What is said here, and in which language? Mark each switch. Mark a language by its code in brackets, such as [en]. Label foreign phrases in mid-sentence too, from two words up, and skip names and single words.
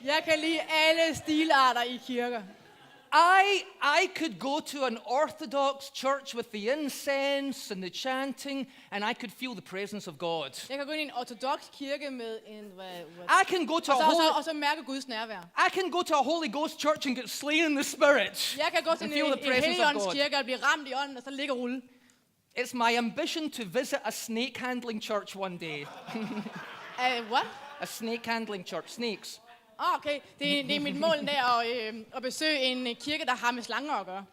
[da] Jeg kan lide alle stilarter i kirker. [en] I could go to an Orthodox church with the incense and the chanting, and I could feel the presence of God. [da] Jeg kan gå ind i en ortodox kirke med en [en] I can go to [da] og så mærke Guds nærvær. [en] I can go to a Holy Ghost church and get slain in the spirit. [da] Jeg kan gå til [en] And feel the [da] en [en] presence of [da] helligånds [en] God. [da] kirke og blive ramt i ånden og så ligge og rulle. [en] It's my ambition to visit a snake handling church one day. What? A snake handling church, snakes. [da] Okay, det er mit mål der at besøge en kirke, der har med slanger at gøre.